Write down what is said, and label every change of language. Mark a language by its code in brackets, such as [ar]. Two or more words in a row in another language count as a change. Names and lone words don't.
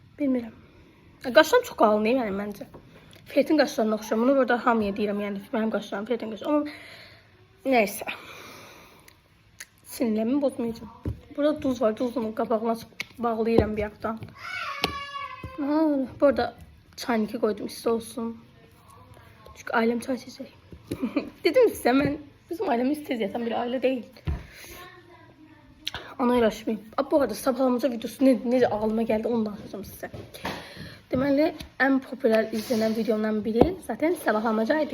[az] Qaşlarım çox qalın yəni məncə. Fertin qaşlarına oxşam. Bunu burada hamıya deyirəm, yəni mənim qaşlarım Fertin qaşı. Amma nəysə. [tr] Sinirlərimi bozmayacağım. [az] Burada duz var. Duzun qabağına bağlayıram bir yaxdan. [tr] Burada çayniki koydum isti olsun. Çünkü ailem çay içecek. Dedim size ben bizim ailemiz tez yatan bir aile değil. Ona uğraşmayayım. Bu arada sabahlamaca videosu necə ağlıma geldi onu da anlatacağım size. Deməli en popüler izlenen videomdan biri zaten sabahlamacaydı.